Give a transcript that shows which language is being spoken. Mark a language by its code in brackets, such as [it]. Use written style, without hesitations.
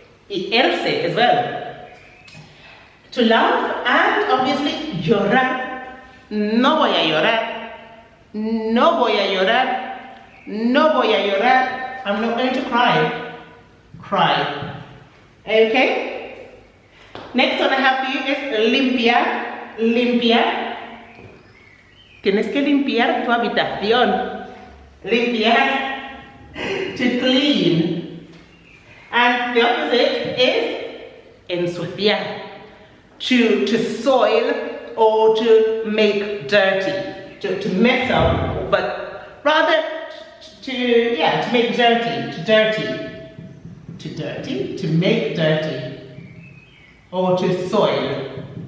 [en] Irse as well. To laugh and obviously llorar. [es] No voy a llorar. No voy a llorar. No voy a llorar. [en] I'm not going to cry. Cry. Okay? Next one I have for you is limpiar. [es] Limpiar. Tienes que limpiar tu habitación. [en] Limpiar. To clean. And the opposite is ensuciar. To soil or to make dirty, to mess up, but rather to make dirty, to make dirty, or to soil.